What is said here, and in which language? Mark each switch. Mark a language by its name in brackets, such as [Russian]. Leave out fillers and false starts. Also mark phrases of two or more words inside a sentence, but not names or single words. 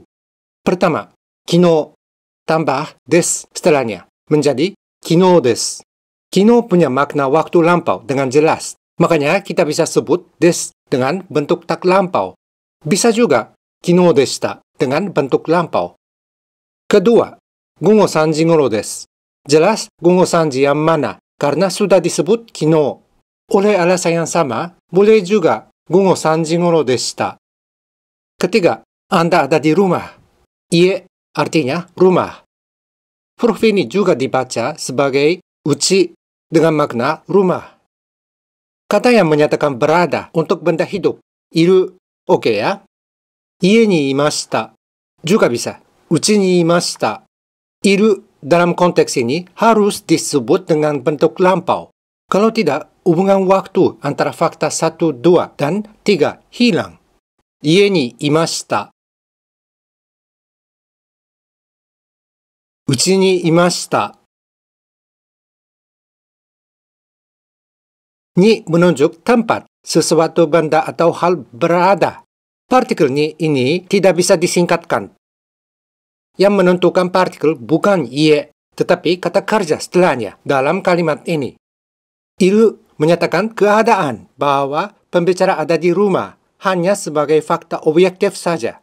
[Indonesian] Pertama, kino tambah des setelahnya menjadi [Japanese] 昨日です. [Indonesian] Kino punya makna waktu lampau dengan jelas. Makanya kita bisa sebut des dengan bentuk tak lampau. Bisa juga [Japanese] 昨日でした [Indonesian] dengan bentuk lampau. Kedua, [Japanese] 午後3時ごろです. [Indonesian] Jelas [Japanese] 午後3時 [Indonesian] yang mana karena sudah disebut kino. Oleh alasan yang sama, boleh juga [Japanese] 午後3時ごろでした. [Indonesian] Ketiga, Anda ada di rumah. Ie artinya rumah. Huruf ini juga dibaca sebagai uchi dengan makna rumah. Kata yang menyatakan berada untuk benda hidup. [Japanese] Iru, [Indonesian] oke ya. [Japanese] 家にいました. [Indonesian] Juga bisa. [Japanese] うちにいました. [Indonesian] Iru dalam konteks ini harus disebut dengan bentuk lampau. Kalau tidak, hubungan waktu antara fakta 1, 2, dan 3 hilang. [Japanese] 家にいました。うちにいました. [Indonesian] Ni menunjuk tempat, sesuatu benda atau hal berada. Partikel ni ini tidak bisa disingkatkan. Yang menentukan partikel bukan ie, tetapi kata kerja setelahnya dalam kalimat ini. Iru menyatakan keadaan bahwa pembicara ada di rumah hanya sebagai fakta objektif saja.